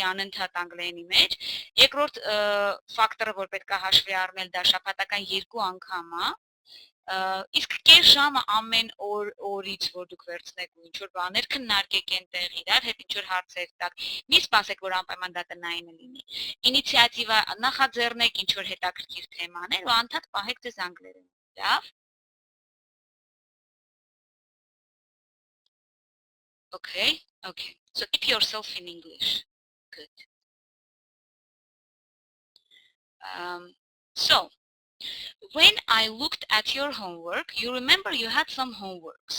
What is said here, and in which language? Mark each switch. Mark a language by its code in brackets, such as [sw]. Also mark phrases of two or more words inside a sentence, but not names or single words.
[hy] անընդհատ անգլերենի մեջ։ Երկրորդ ֆակտորը, որ պետք է հաշվի առնել, դա շաբաթական 2 անգամ է։ Իսկ կես ժամը ամեն օրից որ դուք վերցնեք ու ինչ որ բաներ քննարկեք այնտեղ իրար հետ ինչ որ հարցեր տակ, մի սպասեք որ անպայման դա տնային լինի։ Ինիցիատիվա նախաձեռնեք ինչ որ հետաքրքիր թեմաներ ու անդադ պահեք ձեզ անգլերեն։ Լավ։ [en] Okay, okay. So keep yourself in English. Good. So when I looked at your homework, you remember you had some homeworks.